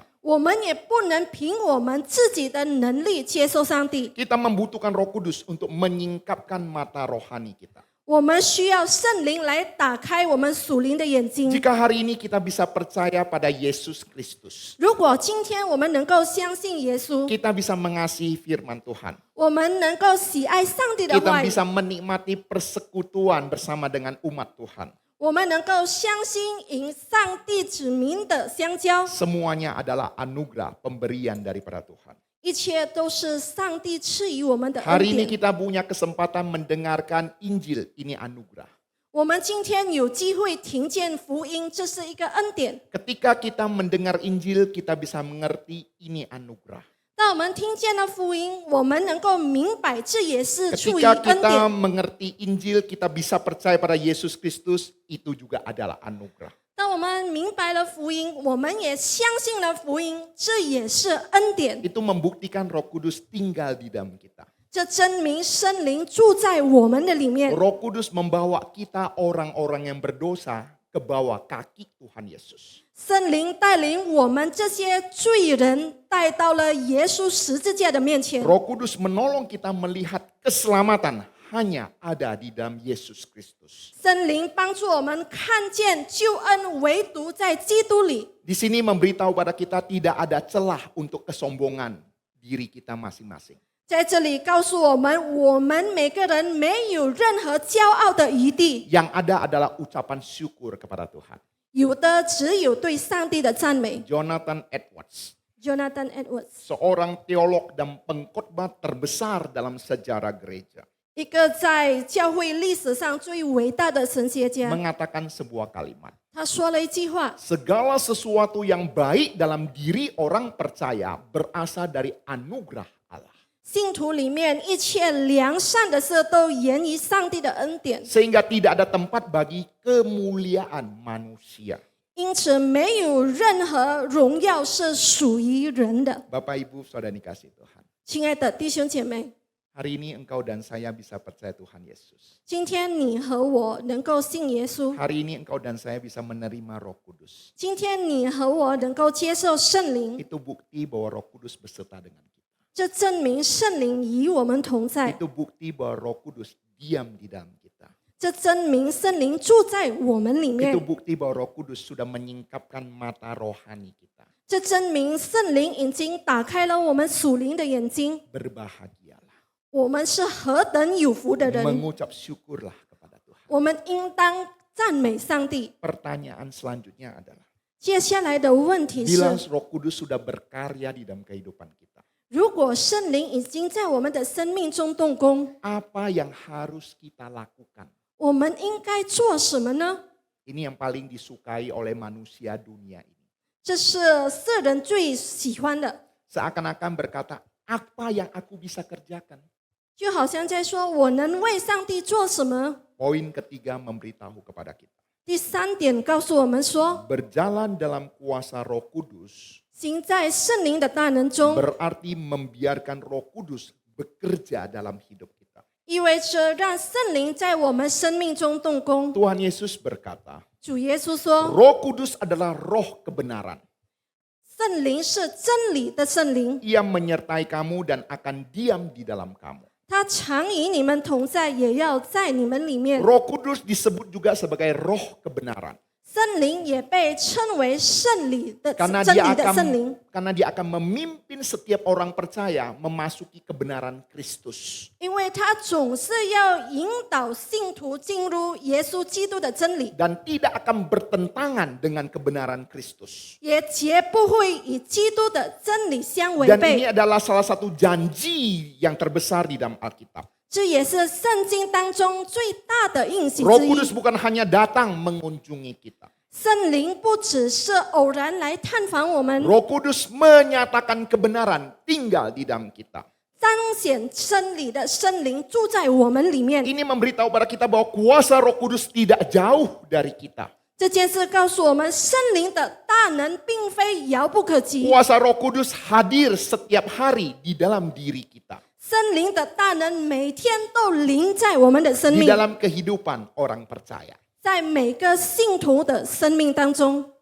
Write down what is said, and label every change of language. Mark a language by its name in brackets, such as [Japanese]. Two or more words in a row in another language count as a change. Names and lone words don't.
[Chinese] 我们也不能凭我们自己的能力接受上帝。 [Indonesian] Kita membutuhkan Roh Kudus untuk menyingkapkan mata rohani kita. [Chinese] 我们需要圣灵来打开我们属灵的眼睛。 [Indonesian] Jika hari ini kita bisa percaya pada Yesus Kristus, [Chinese] 如果今天我们能够相信耶稣， [Indonesian] kita bisa mengasihi firman Tuhan. [Chinese] 我们能够喜爱上帝的 [Indonesian] Kita [Chinese] 话语， [Indonesian] bisa menikmati persekutuan bersama dengan umat Tuhan. [Chinese] 我们能够相信与上帝子民的相交， [Indonesian] Semuanya adalah anugerah pemberian daripada Tuhan. [Chinese] 一切都是上帝赐予我们的恩 [Indonesian] Hari ini [Chinese] 典。 [Indonesian] kita punya kesempatan mendengarkan Injil, ini anugerah. [Chinese] 我们今天有机会听见福音，这是一个恩典。 [Indonesian] Ketika kita mendengar Injil, kita bisa mengerti ini anugerah. [Chinese] 当我们听见了福音，我们能够明白这也是出于 [Indonesian] Ketika [Chinese] 恩 [Indonesian] kita [Chinese] 典。 [Indonesian] mengerti Injil, kita bisa percaya pada Yesus Kristus, itu juga adalah anugerah. [Chinese] 当我们明白了福音，我们也相信了福音，这也是恩典。 [Indonesian] Itu membuktikan Roh Kudus tinggal di dalam kita. [Chinese] 这证明圣灵住在我们的里面。 [Indonesian] Roh Kudus membawa kita orang-orang yang berdosa ke bawah kaki Tuhan Yesus. [Chinese] 圣灵带领我们这些罪人带到了耶稣十字架的面前。 [Indonesian] Roh Kudus menolong kita melihat keselamatan hanya ada di dalam Yesus Kristus. [Chinese] 圣灵帮助我们看见救恩唯独在基督里。 [Indonesian] Di sini memberitahu pada kita tidak ada celah untuk kesombongan diri kita masing-masing. [Chinese] 在这里告诉我们每个人没有任何骄傲的余地， [Indonesian] Yang ada adalah ucapan syukur kepada Tuhan. [Chinese] 有的只有对上帝的赞美。 [Indonesian] Jonathan Edwards, [Chinese] Jonathan Edwards， [Indonesian] seorang teolog dan pengkhotbah terbesar dalam sejarah gereja, [Chinese] 一个在教会历史上最伟大的神学家， [Indonesian] mengatakan sebuah kalimat. [Chinese] 他说了一句话： [Indonesian] Segala sesuatu yang baik dalam diri orang percaya berasal dari anugerah Allah. [Chinese] 信徒里面一切良善的事都源于上帝的恩典， [Indonesian] Sehingga tidak ada tempat bagi kemuliaan manusia. [Chinese] 因此没有任何荣耀是属于人的。 [Indonesian] Bapak Ibu saudara dikasih Tuhan. [Chinese] 亲爱的弟兄姐妹， [Indonesian] Hari ini engkau dan saya bisa percaya Tuhan Yesus. [Chinese] 今天你和我能够信耶稣， [Indonesian] Hari ini engkau dan saya bisa menerima Roh Kudus. [Chinese] 今天你和我能够接受圣灵， [Indonesian] Itu bukti bahwa Roh Kudus beserta dengan kita. [Chinese] 这证明圣灵与我们同在， [Indonesian] Itu bukti bahwa Roh Kudus diam di dalam kita. [Chinese] 这证明圣灵住在我们里 [Indonesian] Itu [Chinese] 面， [Indonesian] bukti bahwa Roh Kudus sudah menyingkapkan mata rohani kita. [Chinese] 这证明圣灵已经打开了我们属灵的眼睛。 [Indonesian] Berbahagialah. [Chinese] 我们是何等有福的人， [Indonesian] Mengucap syukurlah kepada Tuhan. [Chinese] 我们应当赞美上帝。 [Indonesian] Pertanyaan selanjutnya adalah, [Chinese] 接下来的问题 [Indonesian] bila [Chinese] 是， [Indonesian] Roh Kudus sudah berkarya di dalam kehidupan kita, [Chinese] 如果圣灵已经在我们的生命中动工， [Indonesian] apa yang harus kita lakukan? [Chinese] 我们应该做什么呢？ [Indonesian] Ini yang paling disukai oleh manusia dunia ini. [Chinese] 这是世人最喜欢的， [Indonesian] Seakan-akan berkata, apa yang aku bisa kerjakan? [Chinese] 就好像在说我能为上帝做什么。 [Indonesian] Poin ketiga memberitahu kepada kita. [Chinese] 第三点告诉我们说， [Indonesian] Berjalan dalam kuasa Roh Kudus [Chinese] 行在圣灵的大能中， [Indonesian] berarti membiarkan Roh Kudus bekerja dalam hidup kita. [Chinese] 意味着让圣灵在我们生命中动工。 [Indonesian] Tuhan Yesus berkata, [Chinese] 主耶稣说， [Indonesian] Roh Kudus adalah roh kebenaran. [Chinese] 圣灵是真理的圣灵， [Indonesian] Ia menyertai kamu dan akan diam di dalam kamu. [Chinese] 他常与你们同在，也要在你们里面。 [Indonesian] Roh Kudus disebut juga sebagai roh kebenaran. [Chinese] 圣灵也被称为圣理的 [Indonesian] Karena [Chinese] 真 [Indonesian] dia [Chinese] 理的圣灵， [Indonesian] akan memimpin setiap orang percaya memasuki kebenaran Kristus. [Chinese] 因为他总是要引导信徒进入耶稣基督的真理， [Indonesian] Dan tidak akan bertentangan dengan kebenaran Kristus. [Chinese] 也绝不会与基督的真理相违 [Indonesian] Dan [Chinese] 背 [Indonesian] ini。adalah salah satu janji yang terbesar di dalam Alkitab. [Chinese] 这也是圣经当中最大的应许 [Indonesian] Roh [Chinese] 之 [Indonesian] Kudus [Chinese] 一。 [Indonesian] bukan hanya datang mengunjungi kita. [Chinese] 圣灵不只是偶然来探访我们， [Indonesian] Roh Kudus menyatakan kebenaran tinggal di dalam kita. [Chinese] 彰显真理的圣灵住在我们里面。 [Indonesian] Ini memberitahu pada kita bahwa kuasa Roh Kudus tidak jauh dari kita. [Chinese] 这件事告诉我们，圣灵的大能并非遥不可及， [Indonesian] Kuasa Roh Kudus hadir setiap hari di dalam diri kita. [Chinese] 圣灵的大能每天都临在我们的生 [Indonesian] Di [Chinese] 命， [Indonesian] dalam kehidupan orang percaya. [Chinese] 在每个信徒的生命当中。